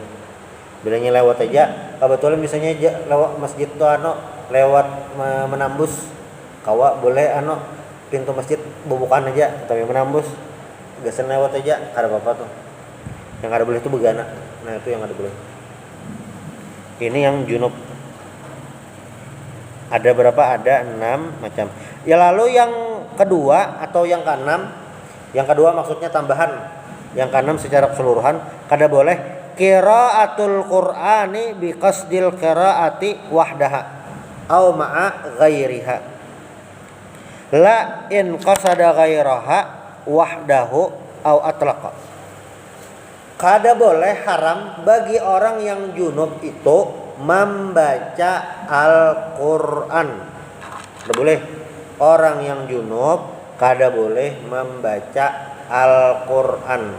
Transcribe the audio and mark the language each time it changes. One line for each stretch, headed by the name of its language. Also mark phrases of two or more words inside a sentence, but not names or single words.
Banjar: Bilangnya lewat aja, kebetulan misalnya lewat masjid itu lewat menambus, kawa boleh pintu masjid bubukan aja, tapi menambus gasan lewat aja, kada apa-apa tuh. Yang kada boleh itu begana. Nah, itu yang kada boleh. Ini yang junub. Ada berapa? Ada 6 macam. Ya, lalu yang kedua atau yang keenam. Yang kedua maksudnya tambahan. Yang keenam secara keseluruhan kada boleh
Arabic: قراءة القرآن بقصد القراءة وحدها أو مع غيرها. لا إن قصد غيره وحده أو أطلق.
Banjar: Kada boleh, haram bagi orang yang junub itu membaca Al-Qur'an. Kada boleh. Orang yang junub kada boleh membaca Al-Qur'an.